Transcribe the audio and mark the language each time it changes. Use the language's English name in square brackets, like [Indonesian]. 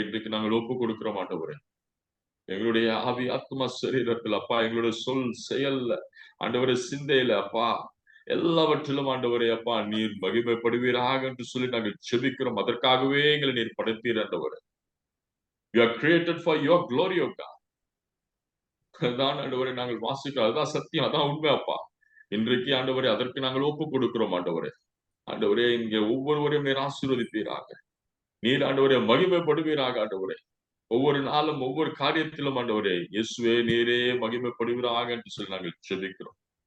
[Tamil] இன்றைக்கு நாங்கள் ஒப்பு கொடுக்கிறோம் ஆண்டவரே. எங்களுடைய ஆவி ஆத்மா சரீரத்தில் அப்பா, எங்களுடைய சொல் செயல்ல ஆண்டவரே, சிந்தையில அப்பா, எல்லாவற்றிலும் ஆண்டவரே அப்பா, நீர் மகிமைப்படுவீராக என்று சொல்லி நாங்கள் செபிக்கிறோம். அதற்காகவே எங்களை நீர் படைத்தீர் ஆண்டவரே. [English] You are created for your glory, O God. [Tamil] அதான் ஆண்டவரே நாங்கள் வாசிக்கிறோம். அதுதான் சத்தியம், அதான் உண்மை அப்பா. இன்றைக்கு ஆண்டவரே அதற்கு நாங்கள் ஒப்பு கொடுக்கிறோம் ஆண்டவரே. ஆண்டவரே, இங்கே ஒவ்வொருவரையும் நீர் ஆசீர்வதிப்பீராக. நீர் ஆண்டவரே மகிமைப்படுவீராக ஆண்டவரே. ஒவ்வொரு நாளும் ஒவ்வொரு காரியத்திலும் ஆண்டவரே, இயேசுவே நீரே மகிமைப்படுவீராக என்று சொல்லி நாங்கள் செபிக்கிறோம்.